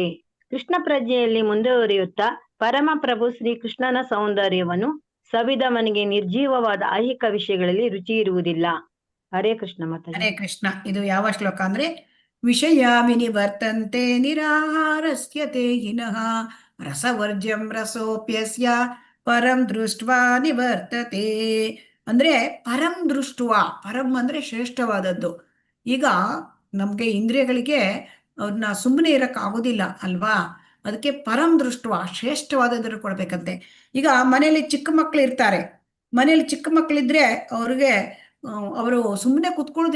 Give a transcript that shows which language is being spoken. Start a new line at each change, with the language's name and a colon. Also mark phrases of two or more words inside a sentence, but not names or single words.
Kannada: ಕೃಷ್ಣ ಪ್ರಜ್ಞೆಯಲ್ಲಿ ಮುಂದುವರಿಯುತ್ತಾ ಪರಮ ಪ್ರಭು ಶ್ರೀ ಕೃಷ್ಣನ ಸೌಂದರ್ಯವನ್ನು ಸವಿದವನಿಗೆ ನಿರ್ಜೀವವಾದ ಐಹಿಕ ವಿಷಯಗಳಲ್ಲಿ ರುಚಿ ಇರುವುದಿಲ್ಲ. ಹರೇ ಕೃಷ್ಣ ಮಾತಾಜಿ.
Sanskrit: ಹರೇ ಕೃಷ್ಣ.
Kannada: ಇದು ಯಾವ ಶ್ಲೋಕ ಅಂದ್ರೆ,
Sanskrit: ವಿಷಯ ವಿನಿವರ್ತಂತೆ ನಿರಾಹಾರಸ್ಯತೆ ಹಿನಃ ರಸವರ್ಜ್ಯಂ ರಸೋಪ್ಯಸ್ಯ ಪರಂ ದೃಷ್ಟ್ವಾ ನಿವರ್ತತೆ.
Kannada: ಅಂದ್ರೆ
Sanskrit: ಪರಂ ದೃಷ್ಟ್ವಾ,
Kannada: ಪರಂ ಅಂದ್ರೆ ಶ್ರೇಷ್ಠವಾದದ್ದು. ಈಗ ನಮ್ಗೆ ಇಂದ್ರಿಯಗಳಿಗೆ ಅವ್ರನ್ನ ಸುಮ್ಮನೆ ಇರಕ್ ಆಗೋದಿಲ್ಲ ಅಲ್ವಾ. ಅದಕ್ಕೆ
Sanskrit: ಪರಂ ದೃಷ್ಟ್ವಾ
Kannada: ಶ್ರೇಷ್ಠವಾದದ್ದು ಕೊಡ್ಬೇಕಂತೆ. ಈಗ ಮನೆಯಲ್ಲಿ ಚಿಕ್ಕ ಮಕ್ಳು ಇರ್ತಾರೆ, ಮನೇಲಿ ಚಿಕ್ಕ ಮಕ್ಳಿದ್ರೆ ಅವ್ರಿಗೆ ಅವರು ಸುಮ್ಮನೆ ಕುತ್ಕೊಳ್ಳೋದಿಲ್ಲ.